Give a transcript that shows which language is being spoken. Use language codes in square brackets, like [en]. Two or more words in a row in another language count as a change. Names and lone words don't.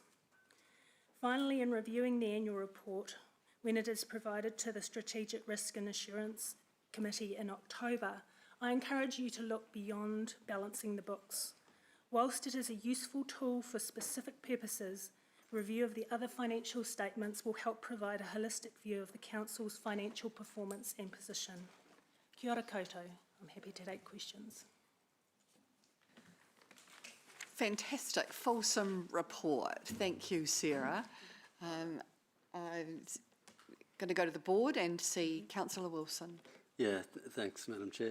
[en] Finally, in reviewing the annual report, when it is provided to the Strategic Risk and Assurance Committee in October, I encourage you to look beyond balancing the books. Whilst it is a useful tool for specific purposes, review of the other financial statements will help provide a holistic view of the Council's financial performance and position. [mi] Kia ora koutou. [en] I'm happy to take questions. Fantastic, fulsome report. Thank you, Sarah. I'm going to go to the board and see Councillor Wilson. Yeah, thanks, Madam Chair.